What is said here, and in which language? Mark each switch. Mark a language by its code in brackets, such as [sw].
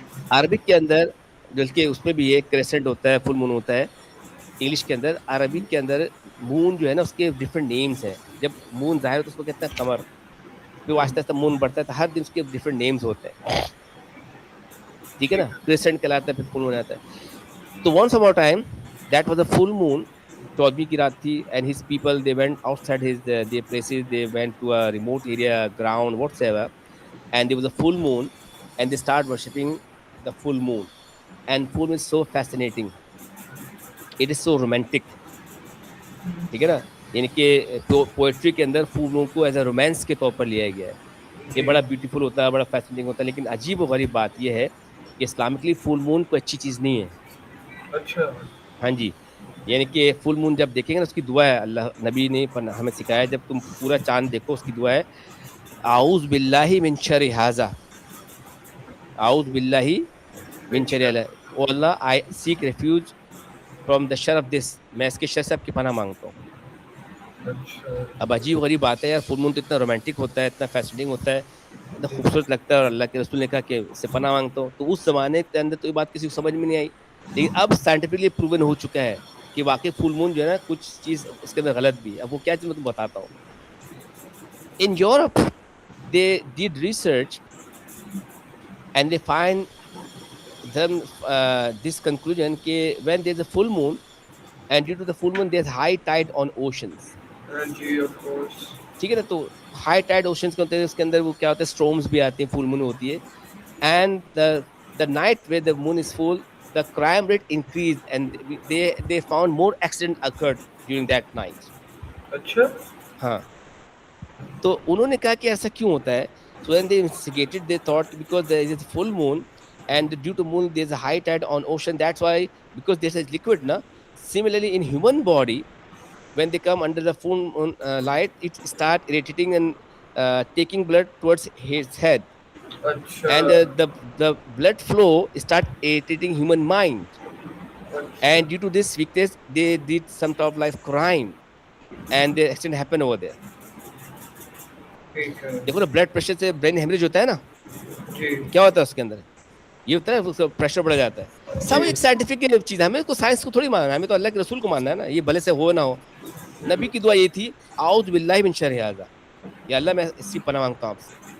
[ur] Arabic کے اندر بلکہ اس میں بھی ایک کریسنٹ ہوتا ہے, فل مون ہوتا ہے انگلش کے اندر. عربک کے اندر مون جو ہے نا اس کے ڈفرنٹ نیمز ہیں. جب مون ظاہر ہوتا ہے اس کو کہتے ہیں قمر, پھر آہستہ آہستہ مون بڑھتا ہے, تو ہر دن اس کے ڈفرنٹ نیمز ہوتے ہیں. ٹھیک ہے نا, کریسنٹ کہلاتا ہے, پھر فل مون آتا ہے. [en] تو once upon a time that was a full moon, [ur] 14 کی رات تھی, [en] and his people they went outside his their places, they went to a remote area, ground whatsoever, and there was a full moon and they start worshipping the full moon. And full moon is so fascinating, it is so romantic. [ur] ٹھیک ہے نا, یعنی کہ poetry کے اندر فل مون کو as a romance کے طور پر لیا گیا ہے. یہ بڑا بیوٹیفل ہوتا ہے, بڑا فیسنیٹنگ ہوتا ہے. لیکن عجیب و غریب بات یہ ہے کہ اسلامکلی فل مون کوئی اچھی چیز نہیں ہے. اچھا. ہاں جی, یعنی کہ فل مون جب دیکھیں گے نا اس کی دعا ہے, اللہ نبی نے ہمیں سکھایا, جب تم پورا چاند دیکھو اس کی دعا ہے [ar] اعوذ باللہ من شر ھذا, [ur] اعوذ باللہ من شر ھذا, [en] O Allah I seek refuge from the شر of this, [ur] میں اس کے شر سے آپ کی پناہ مانگتا ہوں. اچھا. اب عجیب غریب بات ہے یار, فل مون تو اتنا رومانٹک ہوتا ہے, اتنا فیسنیٹنگ ہوتا ہے, اتنا خوبصورت لگتا ہے, اور اللہ کے رسول نے کہا کہ اس سے پناہ مانگتا ہوں. تو اس زمانے کے اندر تو یہ بات کسی کو سمجھ میں نہیں آئی, لیکن اب سائنٹیفکلی پروون ہو چکا ہے کہ واقعی فل مون جو ہے نا کچھ چیز اس کے اندر غلط بھی ہے. اب وہ کیا چیز میں تمہیں بتاتا ہوں. [en] In Europe they did research and they find them this conclusion کہ when there is a full moon and due to the full moon there is high tide on oceans. [ur] جی of course. ٹھیک ہے نا, تو high tied oceans کے ہوتے ہیں, اس کے اندر وہ کیا ہوتا ہے, اسٹرومز بھی آتے ہیں, فل مون ہوتی ہے. [en] And the night where the moon is full the crime rate increased and they found more accident occurred during that night. [ur] اچھا. ہاں, تو انہوں نے کہا کہ ایسا کیوں ہوتا ہے. [en] So when they investigated they thought because there is a full moon and due to moon there is a high tide on ocean, that's why, because there is liquid na. Similarly in human body when they come under the full moon light it start irritating and taking blood towards his head. [ur] اچھا. [en] And the blood flow start irritating human mind, and due to this weakness they did some type of life crime and the accident happened over there. [ur] ٹھیک ہے. دیکھو نا, blood pressure سے brain haemorrhage ہوتا ہے نا, جی. کیا ہوتا ہے اس کے اندر, یہ ہوتا ہے پریشر بڑھ جاتا ہے. سب ایک سائنٹیفک چیز ہے, ہمیں تو سائنس کو تھوڑی ماننا ہے, ہمیں تو اللہ کے رسول کو ماننا ہے نا, یہ بھلے سے ہو نہ ہو. نبی کی دعا یہ تھی [ar] اعوذ باللہ من شر ھذا, [ur] یا اللہ میں اس کی پناہ مانگتا ہوں آپ سے.